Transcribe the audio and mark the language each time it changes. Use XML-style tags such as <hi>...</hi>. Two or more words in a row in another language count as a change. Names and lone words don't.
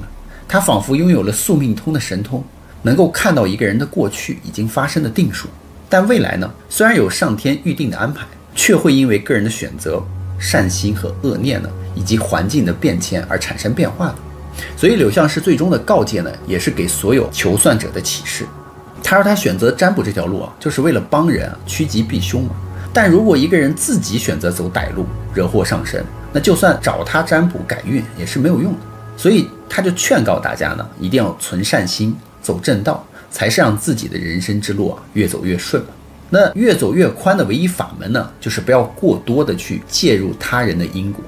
<zh>他仿佛擁有了宿命通的神通，能夠看到一個人的過去已經發生的定數，但未來呢，雖然有上天預定的安排，卻會因為個人的選擇、善心和惡念呢，以及環境的變遷而產生變化的。所以柳相氏最終的告誡呢，也是給所有求算者的啟示。他說他選擇占卜這條路就是為了幫人趨吉避凶嘛。但如果一個人自己選擇走歹路，惹禍上身，那就算找他占卜改運也是沒有用的。所以他就勸告大家呢，一定要存善心，走正道，才是讓自己的人生之路越走越順嘛。那越走越寬的唯一法門呢，就是不要過多的去介入他人的因果。</zh>